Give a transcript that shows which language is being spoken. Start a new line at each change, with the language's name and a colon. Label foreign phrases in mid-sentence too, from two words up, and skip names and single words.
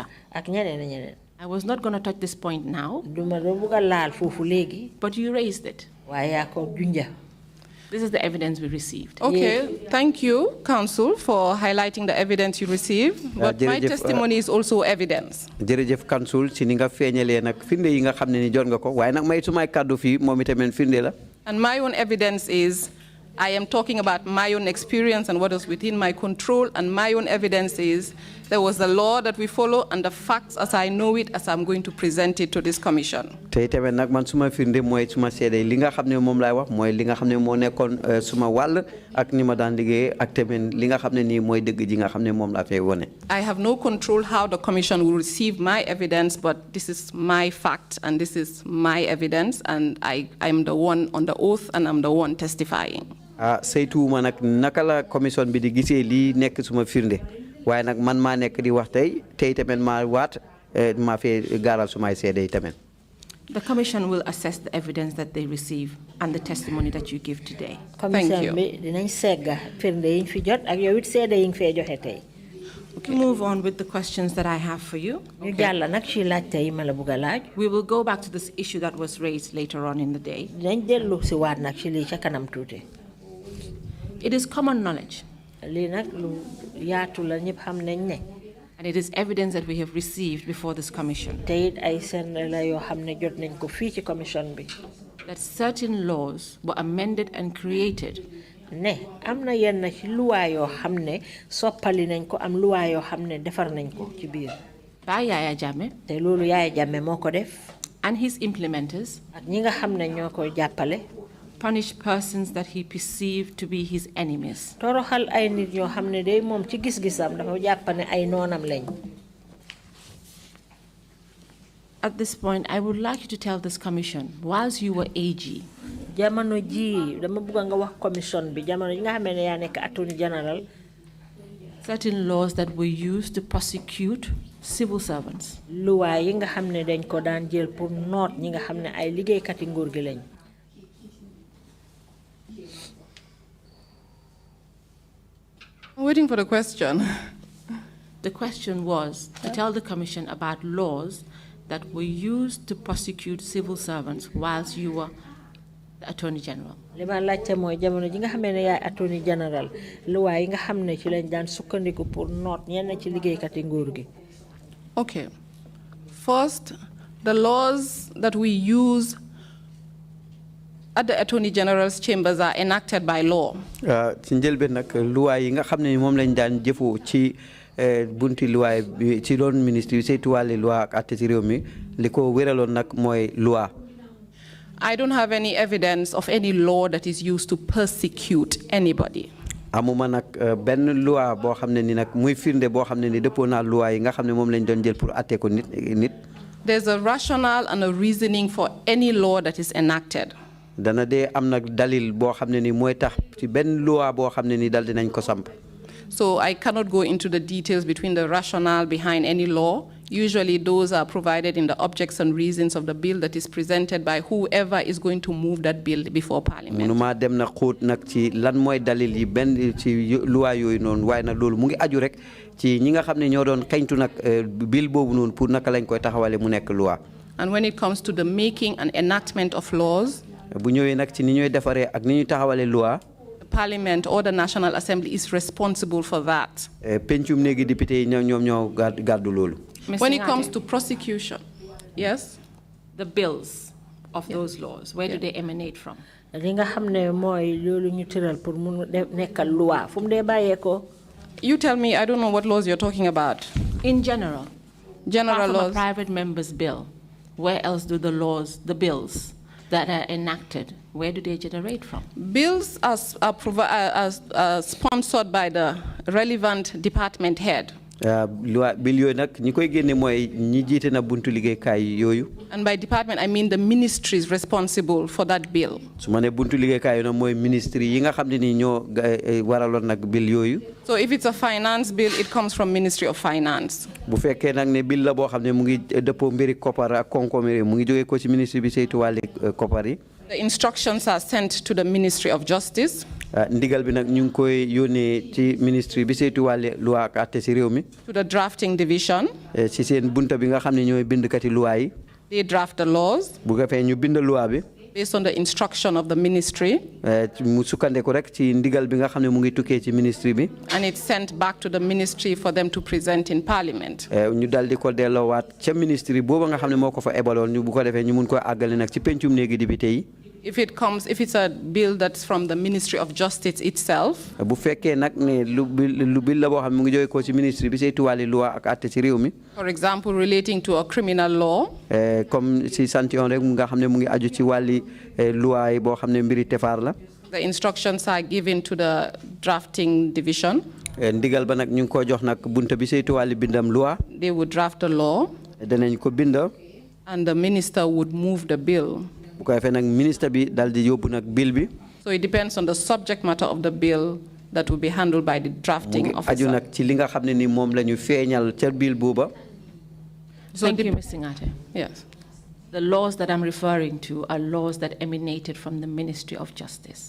English: I was not going to touch this point now, but you raised it. This is the evidence we received. Okay, thank you, Counsel, for highlighting the evidence you received. But my testimony is also evidence.
Wolof: Jërëjëf Counsel, ci ni nga feeñalee nag firnde yi nga xam ne ni jot nga ko waaye nag may sumay kàddu fii moom itamit firnde la.
English: And my own evidence is, I am talking about my own experience and what is within my control, and my own evidence is There was the law that we follow and the facts as I know it, as I'm going to present it to this commission.
Wolof: Tay tamit nak man suma firnde moy suma sédé li nga xamné mom lay wax moy li nga xamné mo nekkon suma wal ak ni ma daan liggéey ak tamit li nga xamné ni moy dëgg ji nga xamné mom la fay woné.
English: I have no control how the commission will receive my evidence, but this is my fact and this is my evidence, and I'm the one on the oath and I'm the one testifying.
Wolof: Saytuuma nak naka la commission bi di gisee li nekk suma firnde waaye nag man maa nekk di wax tey tamit maa waat maa fee gaaral sumay seede tamit.
English: The commission will assess the evidence that they receive and the testimony that you give today. Thank you. To move on with the questions that I have for you, we will go back to this issue that was raised later on in the day. It is common knowledge, and it is evidence that we have received before this commission, that certain laws were amended and created
Wolof: amna yenn ci loi yo xamne soppali nañ ko am loi yo xamne defar nañ ko ci biir
English: by Yaya Jammeh
Wolof: te lolu Yaya Jammeh moko def
English: and his implementers
Wolof: ak ñi nga xamne ñoko jappalé
English: punish persons that he perceived to be his enemies.
Wolof: Toroxal ay nit yo xamne day mom ci gis-gisam dafa jappane ay nonam lañ.
English: At this point, I would like you to tell this commission, whilst you were AG,
Wolof: jamono ji dama bëgg nga wax commission bi jamono yi nga xamé ne ya nek
English: attorney general certain laws that were used to prosecute civil servants.
Wolof: Loi yi nga xamné dañ ko daan jël pour noot ñi nga xamné ay liggéey kat nguur gi lañ.
English: I'm waiting for the question. The question was to tell the commission about laws that were used to prosecute civil servants whilst you were the Attorney General.
Wolof: Lima laajte mooy jamono ji nga xamee ne yaay
English: Attorney General
Wolof: luwaa yi nga xam ne ci lañ daan sukkandiku pour noot ñenn ci liggéeykat yi nguur gi.
English: Okay. First, the laws that we use at the Attorney General's chambers are enacted by law.
Wolof: Ci njëlbeen nag luwaa yi nga xam ne moom lañ daan jëfoo ci bunti luwaa bi ci doon ministre yi saytu wàlli luwaa ak àtte ci réew mi li ko wéraloon nag mooy luwaa.
English: I don't have any evidence of any law that is used to persecute anybody.
Wolof: Amuma nak ben loi bo xamne ni nak muy firnde bo xamne ni depo na loi yi nga xamne mom lañ doon jël pour atté ko nit.
English: There's a rationale and a reasoning for any law that is enacted.
Wolof: Dana dé am nak dalil bo xamne ni moy tax ci ben loi bo xamne ni dal dinañ ko samp.
English: So I cannot go into the details between the rationale behind any law. Usually those are provided in the objects and reasons of the bill that is presented by whoever is going to move that bill before Parliament.
Wolof: Munuma dem na xoot nak ci lan moy dalil yi ben ci loi yoy non way nak lolu mu ngi aju rek ci ñi nga xamne ñoo doon xagntu nak bill bobu non pour naka lañ koy taxawale mu nek loi.
English: And when it comes to the making and enactment of laws,
Wolof: bu ñëwé nak ci ni ñoy défaré ak ni ñu taxawale loi,
English: Parliament or the National Assembly is responsible for that.
Wolof: Pencum néegi député ñom ñoo gardu lolu.
English: When it comes to prosecution, yes? The bills of those laws, where do they emanate from?
Wolof: Li nga xamne moy lolu ñu tëral pour mu nekkal loi fu mu dé bayé
English: You tell me, I don't know what laws you're talking about. In general. General laws. A private member's bill, where else do the laws, the bills that are enacted, where do they generate from? Bills are sponsored by the relevant department head.
Wolof: Bill yoy nak ñi koy génné moy ñi jité na buntu liggéey kay yoyu.
English: And by department I mean the ministries responsible for that bill.
Wolof: Su mané buntu liggéey kay na moy ministry yi nga xamné ni ñoo waralon nak bill yoyu.
English: So if it's a finance bill, it comes from Ministry of Finance.
Wolof: Bu féké nak né bill la bo xamné mu ngi depo mbiri kopar ak konkoméré mu ngi joggé ko ci ministre bi saytu walé kopar yi.
English: The instructions are sent to the Ministry of Justice.
Wolof: Ndigal bi nak ñu ngi koy yónnee ci ministre bi saytu wàllu loi ak àtte ci réew mi.
English: To the drafting division.
Wolof: ci seen bunta bi nga xam ne ñooy bindkati loi yi.
English: They draft the laws.
Wolof: bu ko fee ñu bind loi bi.
English: Based on the instruction of the ministry.
Wolof: mu sukkandeku rek ci ndigal bi nga xam ne mu ngi tukkee ci ministre bi.
English: And it's sent back to the ministry for them to present in Parliament.
Wolof: ñu dal di ko delloowaat ca ministre booba nga xam ne moo ko fa ebaloon ñu bu ko defee ñu mun ko àggale nag ci pencum néegi député yi.
English: If it's a bill that's from the Ministry of Justice itself,
Wolof: bu fekkee nag ne lu bill la boo xam mu ngi jóge ko ci ministre bi saytu wàlli loi ak àtte ci réew mi.
English: for example, relating to a criminal law,
French: comme si
Wolof: sant yoon rek nga xam ne mu ngi aju ci wàlli loi yi boo xam ne mbiri tefaar la.
English: the instructions are given to the drafting division.
Wolof: ndigal ba nag ñu ngi ko jox nag bunta bi saytu wàlli bindam loi.
English: They would draft a law.
Wolof: danañ ko binda.
English: And the minister would move the bill.
Wolof: bu ko defee nag ministre bi dal di yóbbu nag bill bi.
English: So it depends on the subject matter of the bill that will be handled by the drafting officer.
Wolof: aju nag ci li nga xam ne ni moom la ñu feeñal ca bill booba.
English: Thank you, Ms. Singhate. Yes. The laws that I'm referring to are laws that emanated from the Ministry of Justice.